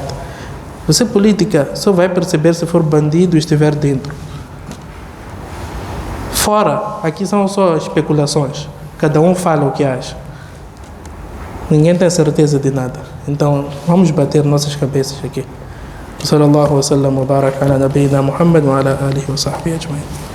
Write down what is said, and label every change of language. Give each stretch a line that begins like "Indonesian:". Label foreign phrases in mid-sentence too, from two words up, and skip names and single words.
Portuguese: Você política só vai perceber se for bandido e estiver dentro. Fora, aqui são só especulações. Cada um fala o que acha. Ninguém tem certeza de nada. Então, vamos bater nossas cabeças aqui.
Arabic: صلى الله عليه وسلم وبارك على نبينا محمد وعلى آله وصحبه أجمعين.